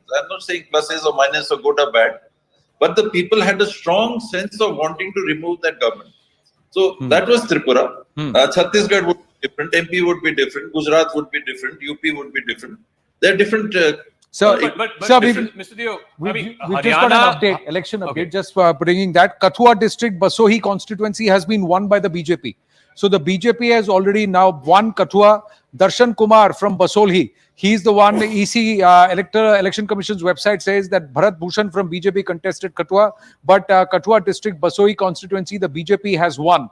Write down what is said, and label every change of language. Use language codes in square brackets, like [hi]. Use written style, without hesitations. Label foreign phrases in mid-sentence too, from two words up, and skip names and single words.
[en] I'm not saying pluses or minus or good or bad, but the people had a strong sense of wanting to remove that government. So that was Tripura. Chhattisgarh would be different, MP would be different, Gujarat would be different, UP would be different. They're different. Mr. Dio, we've just got an update, election update, just bringing that. Kathua district, Basohi constituency has been won by the BJP. So the BJP has already now won Kathua. Darshan Kumar from Basolhi, he's the one, the EC Election Commission's website says that Bharat Bhushan from BJP contested Kathua, but Kathua district, Basohi constituency, the BJP has won.